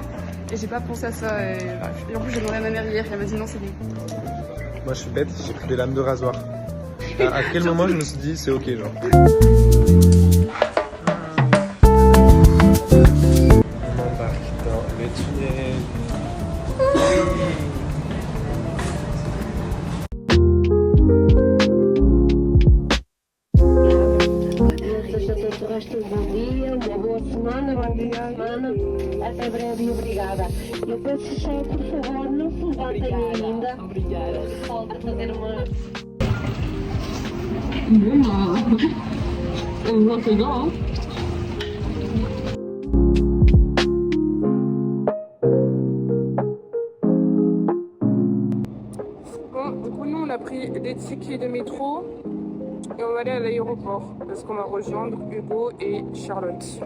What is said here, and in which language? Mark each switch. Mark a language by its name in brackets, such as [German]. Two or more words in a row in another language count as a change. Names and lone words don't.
[French] Et j'ai pas pensé à ça, et en plus j'ai demandé à ma mère hier, elle m'a dit non c'est bon. Moi je suis bête, j'ai pris des lames de rasoir. À quel moment je me suis dit c'est ok genre. On embarque dans le tunnel. [Portuguese] Bom dia, uma boa semana, até breve e obrigada. Eu peço só, por favor, não se levantem ainda. Obrigada. Pode fazer uma... [French] Bon, du coup, nous, on a pris des tickets de métro et on va aller à l'aéroport parce qu'on va rejoindre Hugo et Charlotte.